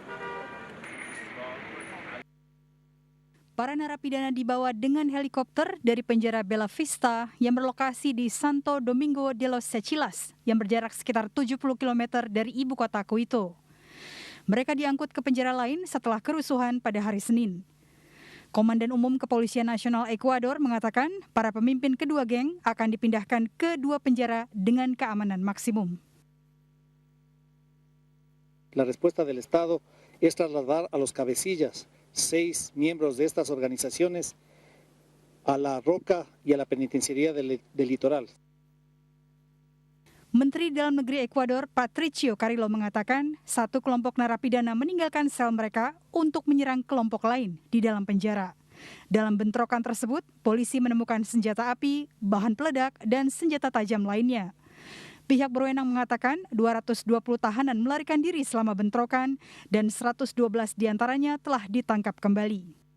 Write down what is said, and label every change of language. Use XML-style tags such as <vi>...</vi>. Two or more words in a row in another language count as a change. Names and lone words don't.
<id>Para narapidana dibawa dengan helikopter dari penjara Bella Vista yang berlokasi di Santo Domingo de los Sechillas yang berjarak sekitar 70 km dari ibu kota Quito. Mereka diangkut ke penjara lain setelah kerusuhan pada hari Senin. Komandan Umum Kepolisian Nasional Ekuador mengatakan para pemimpin kedua geng akan dipindahkan ke 2 penjara dengan keamanan maksimum.</id> <es>La respuesta del Estado es trasladar a los cabecillas 6 miembros de estas organizaciones a la Roca y a la Penitenciaría del Litoral.</es> <id>Menteri Dalam Negeri Ekuador Patricio Carrillo mengatakan 1 kelompok narapidana meninggalkan sel mereka untuk menyerang kelompok lain di dalam penjara. Dalam bentrokan tersebut, polisi menemukan senjata api, bahan peledak, dan senjata tajam lainnya. Pihak berwenang mengatakan 220 tahanan melarikan diri selama bentrokan dan 112 diantaranya telah ditangkap kembali.</id>